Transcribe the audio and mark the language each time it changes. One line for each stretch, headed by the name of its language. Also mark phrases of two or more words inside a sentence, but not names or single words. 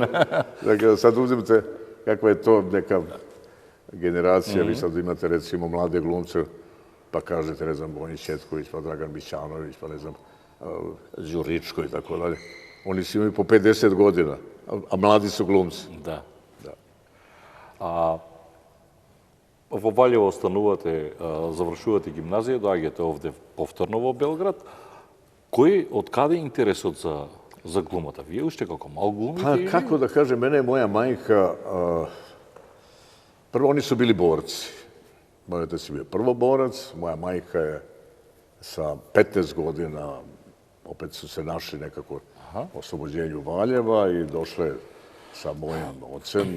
Serbian: Dakle, sad uzimate kakva je to neka generacija. Vi sad imate, recimo, mlade glumce, pa kažete, ne znam, Bonji Četković, pa Dragan Mićanović, pa ne znam, Đuričko i tako dalje. Oni su imali po 50 godina, a mladi su glumci.
Macedonian: Да. Во Валјево останувате, завршувате гимназија, доаѓате овде повторно во Белград. Од каде интересот за глумата? Вие уште како мал глумите?
Serbian: Pa, kako da kažem, mene je moja majka, prvo oni su bili borci. Moj otac je bio prvoborac, moja majka je sa 15 godina, opet su se našli nekako u oslobođenju Valjeva i došle sa mojim ocem.